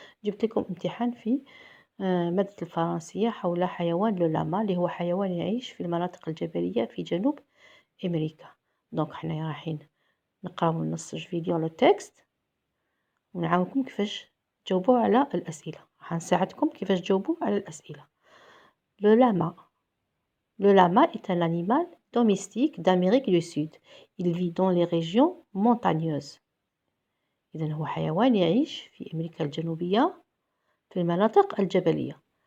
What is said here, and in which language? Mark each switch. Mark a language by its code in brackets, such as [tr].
[ar] جبت لكم امتحان في مادة الفرنسية حول حيوان لولاما اللي هو حيوان يعيش في المناطق الجبلية في جنوب أمريكا. دونك حنا رايحين نقراو نص فيديو لو تكست ونعاونكم كيفاش تجاوبوا على الأسئلة. راح نساعدكم كيفاش تجاوبوا على الأسئلة. [fr] لولاما Le lama est un animal domestique d'Amérique du Sud. Il vit dans les régions montagneuses. [ar] إذن هو حيوان يعيش في أمريكا الجنوبية في المناطق الجبلية.